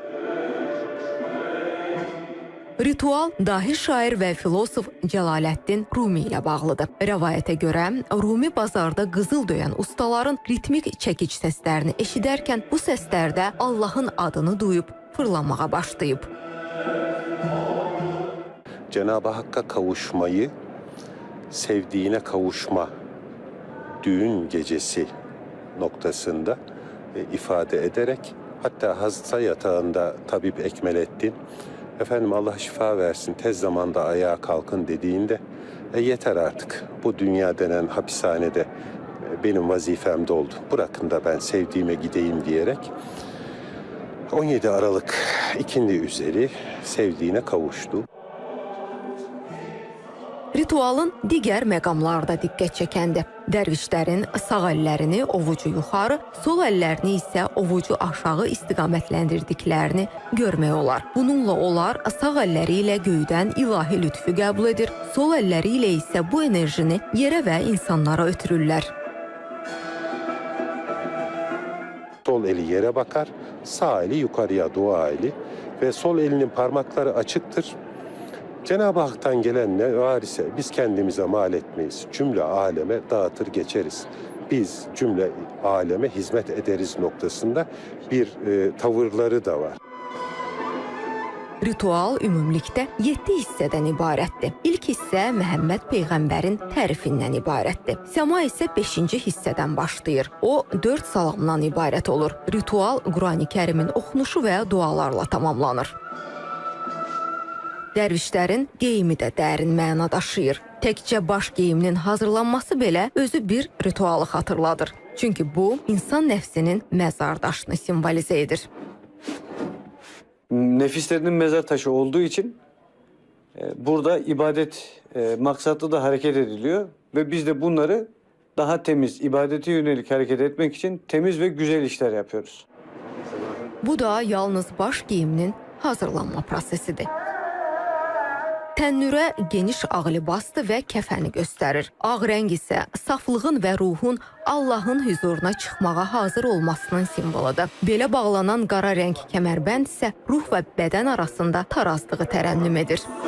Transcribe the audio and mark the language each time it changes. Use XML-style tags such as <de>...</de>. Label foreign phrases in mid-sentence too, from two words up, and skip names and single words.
<az>Ritual dahi şair və filosof Cəlaləddin Rumi ilə bağlıdır. Rəvayətə görə Rumi bazarda qızıl döyən ustaların ritmik çəkic səslərini eşidərkən bu səslərdə Allahın adını duyub fırlanmağa başlayıb.</az> <tr>Cenab-ı Hakk'a kavuşmayı, sevdiğine kavuşma düğün gecesi noktasında ifade ederek, hatta hasta yatağında tabip Ekmelettin efendim Allah şifa versin, tez zamanda ayağa kalkın dediğinde yeter artık, bu dünya denen hapishanede benim vazifem doldu, bırakın da ben sevdiğime gideyim diyerek 17 Aralık ikindi üzeri sevdiğine kavuştu.</tr> <az>Ritualın digər məqamları da diqqət çəkəndir. Dərvişlərin sağ əllərini ovucu yuxarı, sol əllərini isə ovucu aşağı istiqamətləndirdiklərini görmək olar. Bununla onlar sağ əlləri ilə göydən ilahi lütfü qəbul edir, sol əlləri ilə isə bu enerjini yerə və insanlara ötürürlər.</az> <tr>Sol eli yere bakar, sağ eli yukarıya, dua eli ve sol elinin parmakları açıktır. Cenab-ı Hak'tan gelen ne var ise biz kendimize mal etmeyiz. Cümle aleme dağıtır geçeriz. Biz cümle aleme hizmet ederiz noktasında bir tavırları da var.</tr> <az>Ritual ümumilikdə 7 hissədən ibarətdir. İlk hissə Məhəmməd Peyğəmbərin tərifindən ibarətdir. Səma isə 5-ci hissədən başlayır. O 4 salamdan ibarət olur. Ritual Qurani Kərimin oxunuşu və dualarla tamamlanır. Dərvişlərin geyimi də dərin məna daşıyır. Təkcə baş geyiminin hazırlanması belə özü bir ritualı xatırladır. Çünki bu, insan nəfsinin məzar daşını simvolizə edir.</az> <tr>Nefislerinin mezar taşı olduğu için burada ibadet maksatlı da hareket ediliyor ve biz de bunları daha temiz, ibadete yönelik hareket etmek için temiz ve güzel işler yapıyoruz.</tr> <az>Bu da yalnız baş geyiminin hazırlanma prosesidir. Tənnürə geniş ağ libasdır və kəfəni göstərir. Ağ rəng isə saflığın və ruhun Allahın hüzuruna çıxmağa hazır olmasının simvoludur. Belə bağlanan qara rəng kəmərbənd isə ruh və bədən arasında tarazlığı tərənnüm edir.</az>